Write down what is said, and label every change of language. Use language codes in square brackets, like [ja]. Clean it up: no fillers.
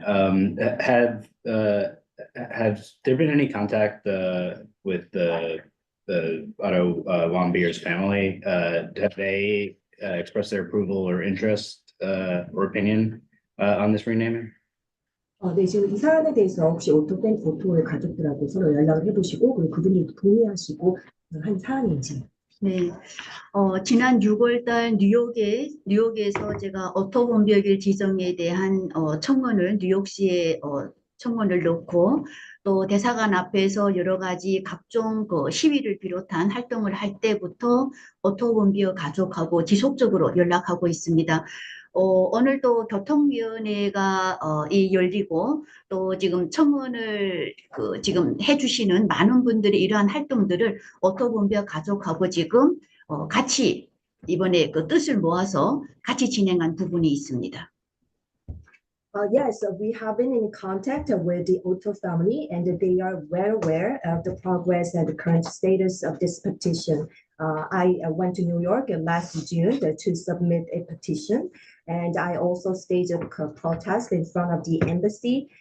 [en] Have there been any contact with the Otto Von Beer's family? Have they expressed their approval or interest or opinion on this renaming? [ko] 네, 지금 이 사안에 대해서 혹시 오토의 가족들하고 서로 연락을 해보시고, 그리고 그분들도 동의하시고 한 사안인지. 네, 지난 6월달 뉴욕에서 제가 오토 본 비어길 지정에 대한 청원을 뉴욕시에 청원을 넣고 또 대사관 앞에서 여러 가지 각종 시위를 비롯한 활동을 할 때부터 오토 본 비어 가족하고 지속적으로 연락하고 있습니다. 오늘도 교통위원회가 열리고 또 지금 청원을 지금 해주시는 많은 분들이 이러한 활동들을 오토 본 비어 가족하고 지금 같이 이번에 그 뜻을 모아서 같이 진행한 부분이 있습니다. [en] Yes, we have been in contact with the Otto family, and they are well aware of the progress and the current status of this petition. I went to New York last June to submit a petition, and I also staged a protest in front of the embassy.